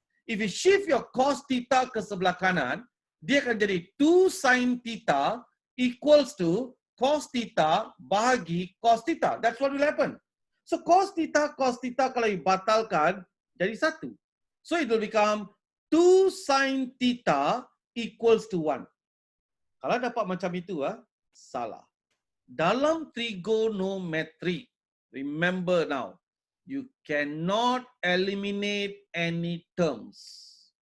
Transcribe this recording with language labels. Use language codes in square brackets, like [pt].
[en] If you shift your cos theta [ms] ke sebelah kanan, dia akan jadi [en] 2 sin theta equals to cos theta [ms] bahagi [en] cos theta. That's what will happen. [ms] So, cos theta kalau dibatalkan, jadi 1. [en] So, it will become 2 sin theta equals to 1. [ms] Kalau dapat macam itu, salah. Dalam [en] trigonometry, remember now, you cannot eliminate any terms.